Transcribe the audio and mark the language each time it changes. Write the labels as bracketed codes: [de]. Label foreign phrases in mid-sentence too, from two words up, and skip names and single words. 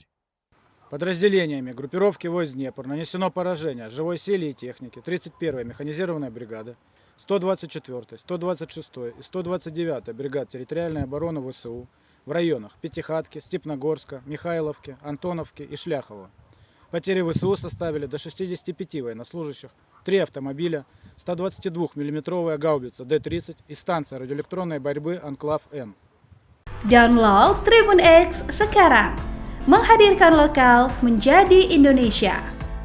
[ru] Подразделениями группировки войск «Днепр» нанесено поражение живой силе и технике 31-й механизированной бригады, 124-й, 126-й и 129-й бригад территориальной обороны ВСУ в районах Пятихатки, Степногорска, Михайловки, Антоновки и Шляхова. Потери ВСУ составили до 65 военнослужащих, 3 автомобиля, 122 мм гаубица Д-30 и станция радиоэлектронной борьбы «Анклав-Н». [id] Download Tribun X sekarang, menghadirkan lokal menjadi Indonesia.